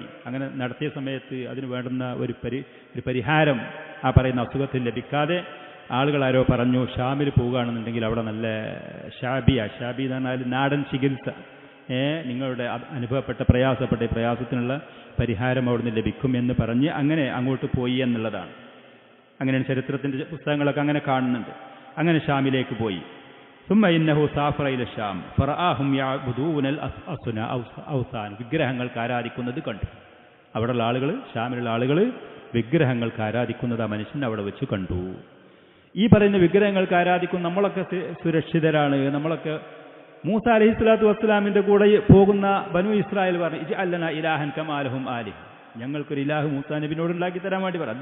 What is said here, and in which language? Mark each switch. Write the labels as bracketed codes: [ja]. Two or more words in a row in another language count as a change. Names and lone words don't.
[ml] അങ്ങനെ നടത്തിയ സമയത്ത് അതിന് വേണ്ടുന്ന ഒരു പരിഹാരം ആ പറയുന്ന അസുഖത്തിൽ ലഭിക്കാതെ ആളുകൾ ആരോ പറഞ്ഞു, ഷാമിൽ പോവുകയാണെന്നുണ്ടെങ്കിൽ അവിടെ നല്ല ഷാബി എന്ന് പറഞ്ഞാൽ നാടൻ ചികിത്സ, നിങ്ങളുടെ അനുഭവപ്പെട്ട പ്രയാസപ്പെട്ട ഈ പ്രയാസത്തിനുള്ള പരിഹാരം അവിടുന്ന് ലഭിക്കും എന്ന് പറഞ്ഞ് അങ്ങനെ അങ്ങോട്ട് പോയി എന്നുള്ളതാണ്. അങ്ങനെ ചരിത്രത്തിൻ്റെ പുസ്തകങ്ങളൊക്കെ അങ്ങനെ കാണുന്നുണ്ട്. അങ്ങനെ ഷാമിലേക്ക് പോയി. [ar] ثم إنه سافر إلى الشام فرآهم يعبدون الأوثان [ml] വിഗ്രഹങ്ങൾക്ക് ആരാധിക്കുന്നത് കണ്ടു. അവിടെയുള്ള ആളുകൾ, ഷാമിലുള്ള ആളുകൾ വിഗ്രഹങ്ങൾക്ക് ആരാധിക്കുന്നത് ആ മനുഷ്യൻ അവിടെ വെച്ച് കണ്ടു. ഈ പറയുന്ന വിഗ്രഹങ്ങൾക്ക് ആരാധിക്കും, നമ്മളൊക്കെ സുരക്ഷിതരാണ്, നമ്മളൊക്കെ മൂസ അലൈഹിസ്സലാത്തു വസ്സലാമിൻ്റെ കൂടെ പോകുന്ന ബനു ഇസ്രായേൽ പറഞ്ഞു, [ar] اجعل لنا إلها كما لهم آلهة, [ml] ഞങ്ങൾക്കൊരു ഇലാഹ് മൂസാ നബിയോട് ഉണ്ടാക്കി തരാൻ വേണ്ടി പറഞ്ഞു.